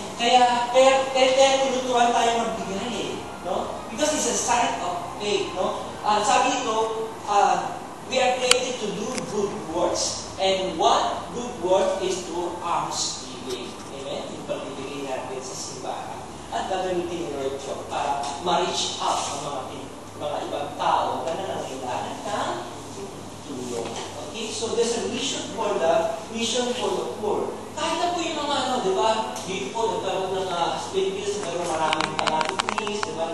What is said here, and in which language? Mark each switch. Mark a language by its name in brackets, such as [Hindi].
[Filipino] Kaya tinuturuan tayo magbigay, no? [English] Because it's a sign of faith, no? [Filipino] Sabi ito, [English] we are created to do good works. And one good work is through alms giving. [Filipino] Amen? Yung pagbibigay natin sa simbahan. At gagamitin ni Lord John para ma-reach out ang mga ibang tao na nangangailangan ng tulong. [English] Okay? So there's a mission for the poor. [Filipino] Kahit na po yung mga di ba? Dito po, nagkaroon ng Philippines, nagkaroon maraming palatitis, di ba?